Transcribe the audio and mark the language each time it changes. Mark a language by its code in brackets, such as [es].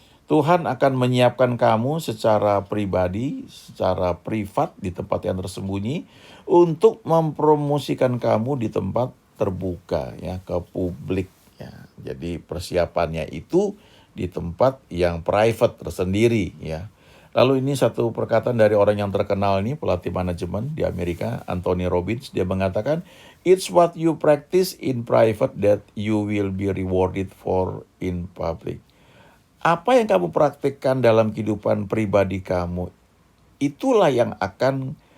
[id] Tuhan akan menyiapkan kamu secara pribadi, secara privat di tempat yang tersembunyi untuk mempromosikan kamu di tempat terbuka ya, ke publik ya. Jadi persiapannya itu di tempat yang private tersendiri ya. Lalu ini satu perkataan dari orang yang terkenal ini, pelatih manajemen di Amerika, Anthony Robbins. Dia mengatakan, [en] it's what you practice in private that you will be rewarded for in public. [id] Apa yang kamu praktikkan dalam kehidupan pribadi kamu, itulah yang akan